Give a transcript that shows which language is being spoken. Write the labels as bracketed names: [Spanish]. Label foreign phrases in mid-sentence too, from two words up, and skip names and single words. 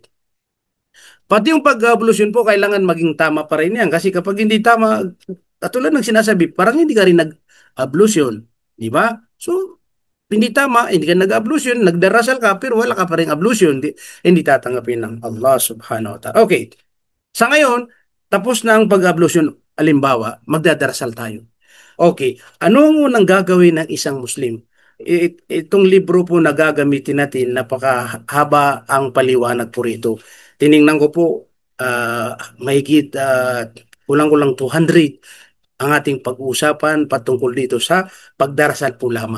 [Filipino] Pati yung pag-ablusyon po, kailangan maging tama pa rin yan. Kasi kapag hindi tama, katulad ng sinasabi, parang hindi ka rin nag-ablusyon. Di ba? So, hindi tama, hindi ka nag-ablution, nagdarasal ka, pero wala ka pa rin ablution, hindi tatanggapin ng Allah [Arabic] سبحانه وتعالى. [Filipino] Okay, sa ngayon, tapos na ang pag-ablution, alimbawa, magdadarasal tayo. Okay, ano ang unang gagawin ng isang Muslim? Itong libro po na gagamitin natin, napakahaba ang paliwanag po rito. Tiningnan ko po, mahigit kulang-kulang 200 ang ating pag-uusapan patungkol dito sa pagdarasal po lamang.